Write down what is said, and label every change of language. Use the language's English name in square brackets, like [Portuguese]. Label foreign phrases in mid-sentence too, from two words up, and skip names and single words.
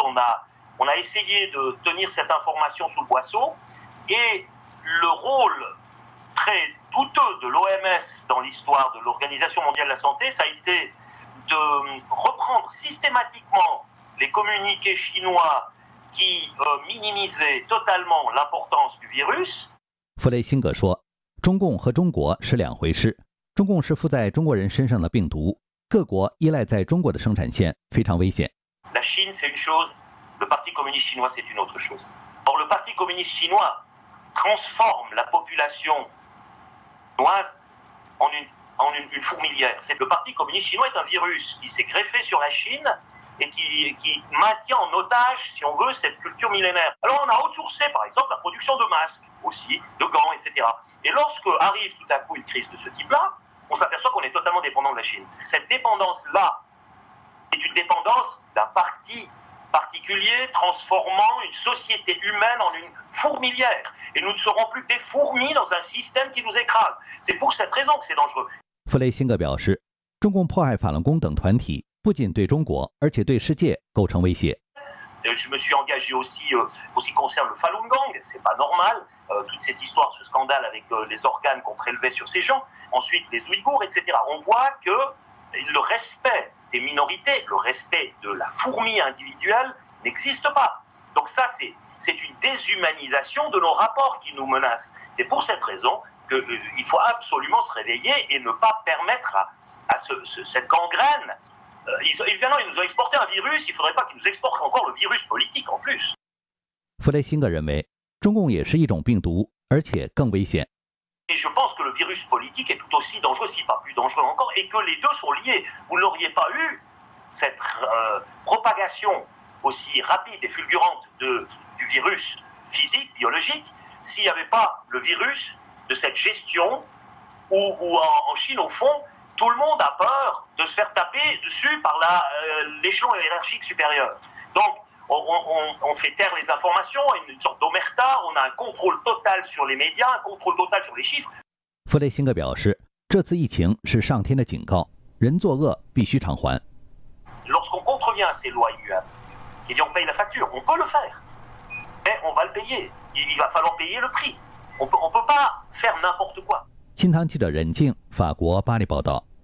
[French] On a essayé de tenir cette information sous le boisseau, et le rôle très douteux de l'OMS dans l'histoire de l'Organisation mondiale de la santé, ça a été de reprendre systématiquement les communiqués chinois qui minimisaient totalement l'importance du virus. [Chinese] 弗雷辛格说，中共和中国是两回事，中共是附在中国人身上的病毒，各国依赖在中国的生产线，非常危险。 [French] La Chine, c'est une chose, le Parti communiste chinois, c'est une autre chose. Or, le Parti communiste chinois transforme la population chinoise en une fourmilière. Le Parti communiste chinois est un virus qui s'est greffé sur la Chine et qui maintient en otage, si on veut, cette culture millénaire. Alors on a outsourcé, par exemple, la production de masques aussi, de gants, etc. Et lorsque arrive tout à coup une crise de ce type-là, on s'aperçoit qu'on est totalement dépendant de la Chine. Cette dépendance-là est une dépendance d'un parti particulier transformant une société humaine en une fourmilière. Et nous ne serons plus des fourmis dans un système qui nous écrase. C'est pour cette raison que c'est dangereux. [Chinese] 弗雷辛格表示，中共迫害法轮功等团体不仅对中国，而且对世界构成威胁。 [French] Je me suis engagé aussi pour ce qui concerne le Falun Gong, c'est pas normal, toute cette histoire, ce scandale avec les organes qu'on prélevait sur ces gens, ensuite les Ouïghours, etc. On voit que le respect des minorités, le respect de la fourmi individuelle n'existe pas. Donc ça, c'est une déshumanisation de nos rapports qui nous menace. C'est pour cette raison qu'il faut absolument se réveiller et ne pas permettre à cette gangrène. Évidemment, ils nous ont exporté un virus, il ne faudrait pas qu'ils nous exportent encore le virus politique en plus. [Chinese] 弗雷辛格认为，中共也是一种病毒，而且更危险。 [French] Et je pense que le virus politique est tout aussi dangereux, si pas plus dangereux encore, et que les deux sont liés. Vous n'auriez pas eu cette propagation aussi rapide et fulgurante du virus physique, biologique, s'il n'y avait pas le virus de cette gestion où en Chine, au fond, tout le monde a peur de se faire taper dessus par l'échelon hiérarchique supérieur. Donc, on fait taire les informations, une sorte d'omerta, on a un contrôle total sur les médias, un contrôle total sur les chiffres. [Chinese] 弗雷辛格表示，这次疫情是上天的警告，人作恶必须偿还。 [French] Lorsqu'on contrevient à ces lois immuables, et bien on paye la facture, on peut le faire, mais on va le payer. Il va falloir payer le prix. On peut pas faire n'importe quoi. [Chinese] 新唐记者任静，法国巴黎报道。